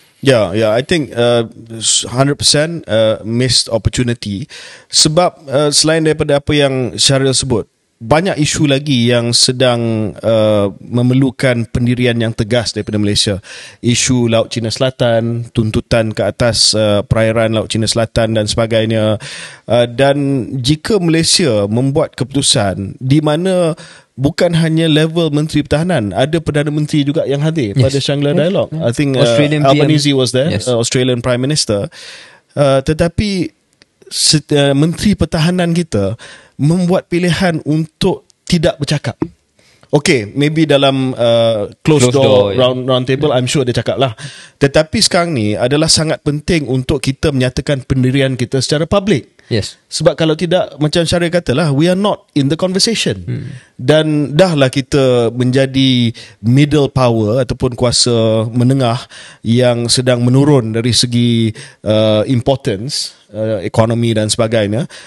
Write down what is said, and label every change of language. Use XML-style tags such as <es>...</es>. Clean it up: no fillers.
<en>Yeah, I think 100% missed opportunity.</en> <ms>Sebab selain daripada apa yang Syahril sebut, banyak isu lagi yang sedang memerlukan pendirian yang tegas daripada Malaysia. Isu Laut Cina Selatan, tuntutan ke atas perairan Laut Cina Selatan dan sebagainya. Dan jika Malaysia membuat keputusan di mana bukan hanya level Menteri Pertahanan, ada Perdana Menteri juga yang hadir pada Shangri-La Dialogue.</ms> <en>I think Albanese was there, Australian Prime Minister.</en> <ms>Tetapi Menteri Pertahanan kita membuat pilihan untuk tidak bercakap.</ms> <en>Okay, maybe</en> <ms>dalam</ms> <en>closed door round table, I'm sure</en> <ms>dia cakap lah. Tetapi sekarang ni adalah sangat penting untuk kita menyatakan pendirian kita secara public.</ms> <en>Yes.</en> <ms>Sebab kalau tidak, macam Syaril katalah,</ms> <en>we are not in the conversation.</en> <ms>Dan dahlah kita menjadi middle power ataupun kuasa menengah yang sedang menurun dari segi importance, ekonomi dan sebagainya.</ms>